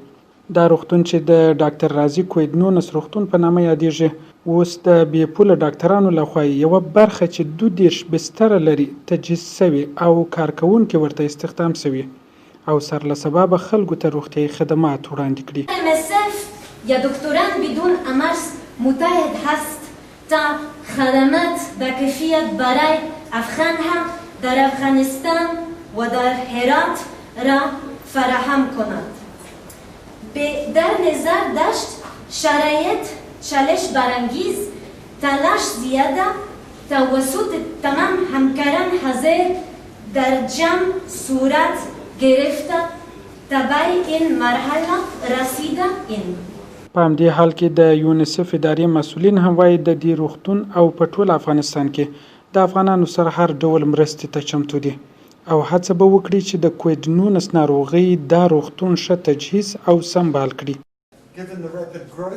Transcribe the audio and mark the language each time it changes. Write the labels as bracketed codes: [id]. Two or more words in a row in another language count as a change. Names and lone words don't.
[ps] دا روغتون چې د ډاکټر رازي کووډ-19 روغتون په نامه یادیږي، اوس د بې پوله ډاکټرانو لخوا یوه برخه چې 22 بستره لري تجهیز سوي او کارکوونکي ورته استخدام سوي او سرلسبابه خلکو ته روغتیایي خدمات وړاندې کړي. [fa] MSF یا دکتران بدون امرز متحد هست تا خدمات با کیفیت برای افغان هم در افغانستان و در هرات را فراهم کند. در نظر داشت شرایط چالش برانگیز، تلاش زیاده، توسط تمام همکاران حاضر در جمع صورت گرفته تا به این مرحله رسیده. [ps] په همدې حال کې د یونیسف ادارې مسؤلین هم وایي د دې روغتون او په ټول افغانستان کې د افغانانو سره هر ډول مرستې ته چمتو دي او هڅه به وکړي چې د کووډ-19 ناروغۍ دا روغتون ښه تجهیز او سمبال کړي.